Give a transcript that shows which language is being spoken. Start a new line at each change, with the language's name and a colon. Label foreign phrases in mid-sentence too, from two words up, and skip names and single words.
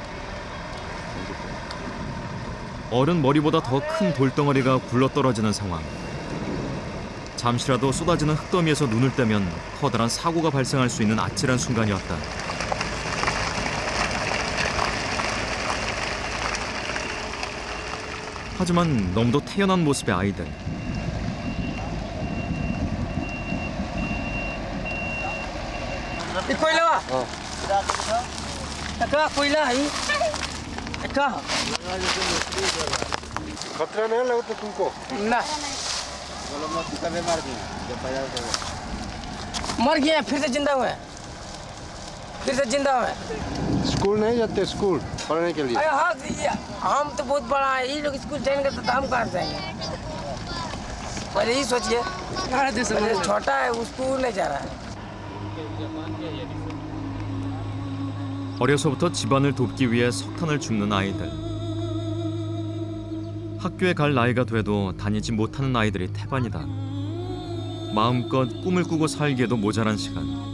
Korean: 어른 머리보다 더 큰 돌덩어리가 굴러떨어지는 상황. 잠시라도 쏟아지는 흙더미에서 눈을 떼면 커다란 사고가 발생할 수 있는 아찔한 순간이었다. 하지만 너무도 태연한 모습의 아이들.
Hindi: खतरा नहीं लगता तुमको? ना मर गया फिर से जिंदा हुआ स्कूल नहीं जाते स्कूल पढ़ने के लिए? अरे हाँ हम तो बहुत बड़ा है ये लोग स्कूल जाएंगे तो हम कहाँ जाएंगे पहले ही सोचिए पहले छोटा है वो स्कूल नहीं जा रहा है
Korean: 어려서부터 집안을 돕기 위해 석탄을 줍는 아이들. 학교에 갈 나이가 돼도 다니지 못하는 아이들이 태반이다. 마음껏 꿈을 꾸고 살기에도 모자란 시간.